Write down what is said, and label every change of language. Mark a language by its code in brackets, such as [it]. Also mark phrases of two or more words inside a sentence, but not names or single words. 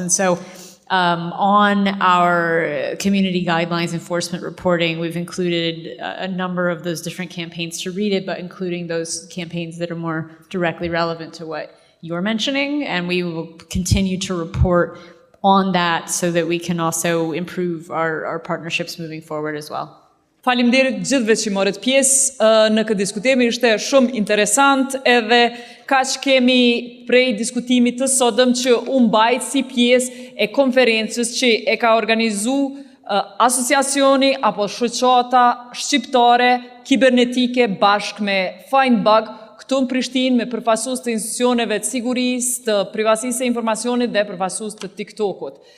[en] And so on our community guidelines enforcement reporting, we've included a number of those different campaigns to read it, but including those campaigns that are more directly relevant to what you're mentioning. And we will continue to report on that so that we can also improve our partnerships moving forward as well. [sq] Faleminderit gjithëve që morët pjesë në këtë diskutim, ishte shumë interesant edhe kaq kemi prej diskutimit të sotëm që u mbajt si pjesë e konferencës që e ka organizu asociacioni apo shoqata shqiptare kibernetike bashkë me Findbug këtu në Prishtinë me përfaqësues të institucioneve të sigurisë, të privatësisë së informacionit dhe përfaqësues të TikTokut.